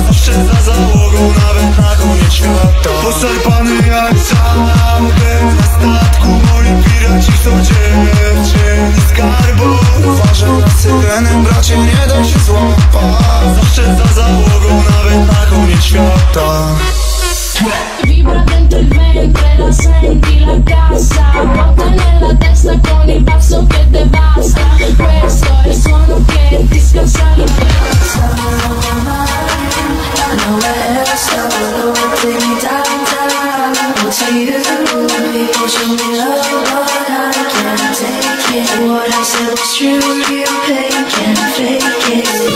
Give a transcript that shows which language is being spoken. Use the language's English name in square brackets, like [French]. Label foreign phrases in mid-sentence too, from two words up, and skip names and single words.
[Polish] Zawsze za załogą, nawet na koniec świata. Poszarpany jak żagiel na statku, moi piraci chcą dziewczyn i skarbów. Uważam na syrenę, bracie, nie da się złapać. Zawsze za załogą, nawet na koniec świata. [Italian] Vibra dentro il ventre, la senti la cassa. Botta nella testa con il basso che devasta. Questo è il suono che ti scalza l'infanzia. [English] Nowhere else I will open me down. To you, people show me love, but I can't take it. What I said was true, you can't fake it.